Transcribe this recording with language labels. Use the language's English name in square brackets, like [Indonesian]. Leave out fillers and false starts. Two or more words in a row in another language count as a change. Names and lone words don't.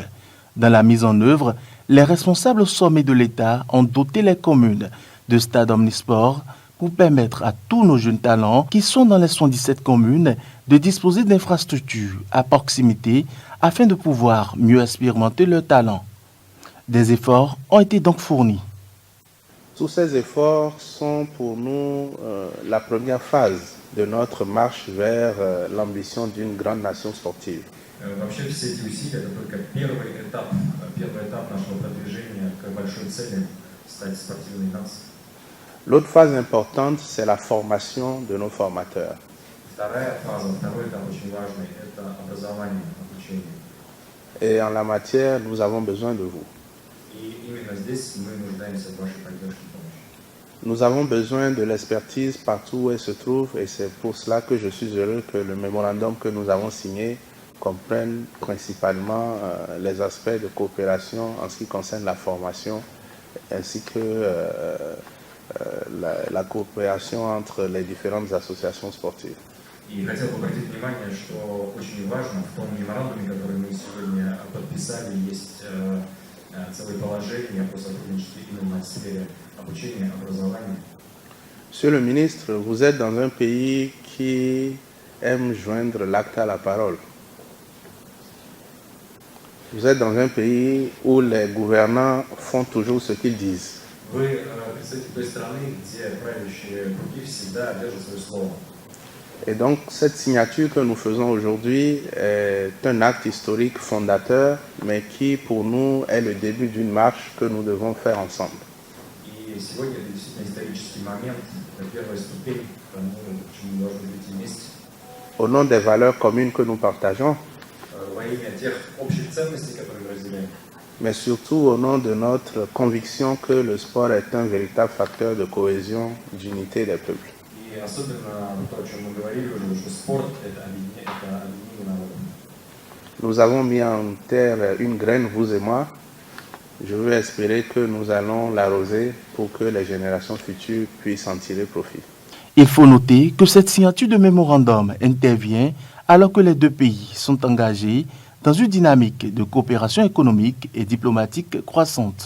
[French] Dans la mise en œuvre, les responsables au sommet de l'État ont doté les communes de stades omnisports pour permettre à tous nos jeunes talents qui sont dans les 77 communes de disposer d'infrastructures à proximité afin de pouvoir mieux expérimenter leurs talents. Des efforts ont été donc fournis. Tous ces efforts sont pour nous la première phase de notre marche vers l'ambition d'une grande nation sportive. [Russian] Вообще все эти усилия это только первый этап нашего продвижения к большой цели стать спортивной нацией. [French] L'autre phase importante, c'est la formation de nos formateurs. [Russian] Второй этап очень важный, это образование, обучение. [French] Et en la matière, nous avons besoin de vous. [Russian] И именно здесь мы нуждаемся в вашей поддержке и помощи. [French] Nous avons besoin de l'expertise partout où elle se trouve et c'est pour cela que je suis heureux que le mémorandum que nous avons signé comprenne principalement les aspects de coopération en ce qui concerne la formation ainsi que la coopération entre les différentes associations sportives. [Russian] И хотел бы обратить внимание, что очень важно в том меморандуме, который мы сегодня подписали, есть целое положение по сотрудничеству именно в сфере обучения, образования. [French] Monsieur le ministre, vous êtes dans un pays qui aime joindre l'acte à la parole. Vous êtes dans un pays où les gouvernants font toujours ce qu'ils disent. [Russian] Вы представитель той страны, где правящие круги всегда держат свое слово. [French] Et donc, cette signature que nous faisons aujourd'hui est un acte historique fondateur, mais qui, pour nous, est le début d'une marche que nous devons faire ensemble. [Russian] И сегодня это действительно исторический момент, первая ступень к тому, к чему мы должны быть вместе. [French] Au nom des valeurs communes que nous partageons, [Russian] Во имя тех общих ценностей, которые мы разделяем. [French] mais surtout au nom de notre conviction que le sport est un véritable facteur de cohésion, d'unité des peuples. [Russian] И особенно то, о чем мы говорили уже, что спорт – это объединение народа. [French] Nous avons mis en terre une graine, vous et moi. Je veux espérer que nous allons l'arroser pour que les générations futures puissent en tirer profit. Il faut noter que cette signature de mémorandum intervient alors que les deux pays sont engagés dans une dynamique de coopération économique et diplomatique croissante.